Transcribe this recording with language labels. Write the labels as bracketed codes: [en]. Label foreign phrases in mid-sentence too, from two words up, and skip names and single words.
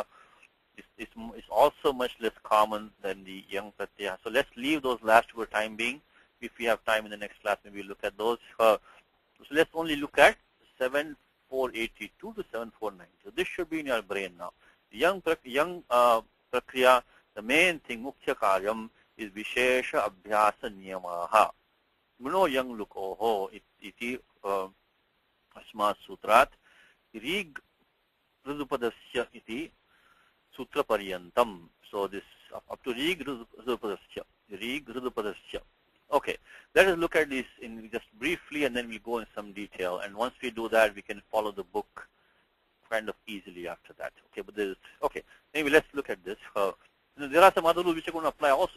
[en] It's also much less common than the [sa] यङ् प्रत्यय. [en] So let's leave those last for time being. If we have time in the next class, maybe we'll look at those. So let's only look at 7482 to 7490. So this should be in your brain now. The [sa] यङ् प्रक्रिया, [en] the main thing, [sa] मुख्य कार्यम्, is विशेष अभ्यास नियमः. गुणो यङ् लुकोः इति अस्मात् सूत्रात् रीग् ऋदुपधस्य इति सूत्र पर्यन्तम्. [en] So this up to [sa] रीग् ऋदुपधस्य. [en] Okay, let us look at this in just briefly, and then we'll go in some detail. And once we do that, we can follow the book kind of easily after that. Okay, but anyway, let's look at this. There are some other rules which are going to apply also.